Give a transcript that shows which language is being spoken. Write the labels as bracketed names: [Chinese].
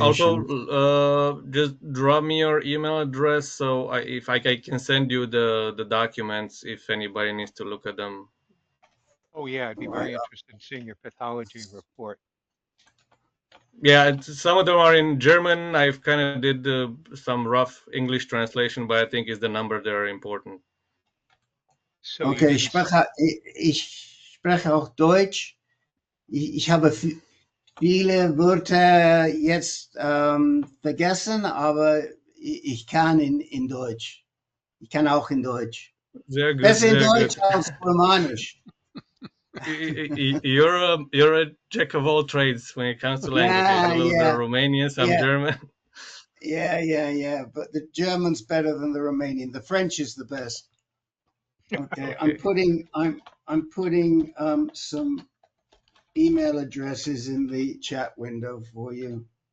[English] Also, just drop me your email address so if I can send you the documents if anybody needs to look at them. Oh yeah, I'd be very interested in seeing your pathology report. Yeah, some of them are in German. I've kind of did some rough English translation, but I think it's the number that are important. So [German] okay, ich spreche auch Deutsch. Ich habe viele Wörter jetzt vergessen, aber ich kann in Deutsch. Ich kann auch in Deutsch. Sehr gut. Besser in Deutsch als Romanisch. [English] You're a jack of all trades when it comes to languages. A little bit of Romanian, some German. Yeah. But the German's better than the Romanian. The French is the best. Okay. I'm putting some email addresses in the chat window for you.